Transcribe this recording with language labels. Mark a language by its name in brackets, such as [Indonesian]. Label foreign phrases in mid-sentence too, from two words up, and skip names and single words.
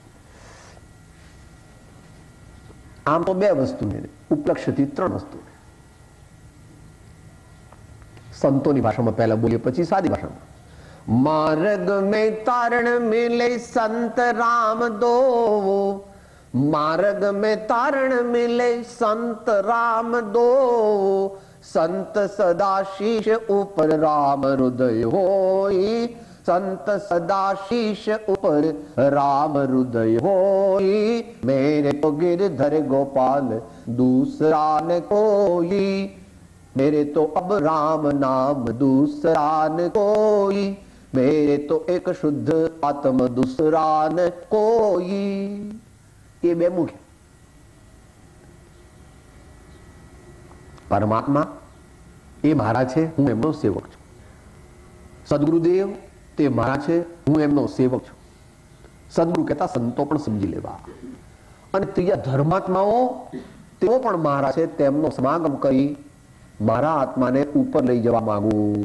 [Gujarati] આમ તો બે વસ્તુ, ઉપલક્ષ્યથી 3 વસ્તુ. સંતોની ભાષામાં પહેલા બોલીએ, પછી સાદી ભાષામાં. [Hindi] मार्ग में तारण मिले संत राम दो, मार्ग में तारण मिले संत राम दो, संत सदा शीश ऊपर राम हृदय होई, संत सदा शीश ऊपर राम हृदय होई, मेरे तो गिरधर गोपाल दूसरा न कोई, मेरे तो अब राम नाम दूसरा न कोई, मेरे तो एक शुद्ध आत्म दूसरा न कोई. [Gujarati] ये બે મુખ્ય. પરમાત્મા એ મારા છે, હું એમનો સેવક છું. સદગુરુદેવ તે મારા છે, હું એમનો સેવક છું. સદગુરુ કહેતા સંતો પણ સમજી લેવા. અને ત્રીજા ધર્માત્માઓ તેઓ પણ મારા છે, તેમનો સમાગમ કરી મારા આત્માને ઉપર લઈ જવા માંગુ.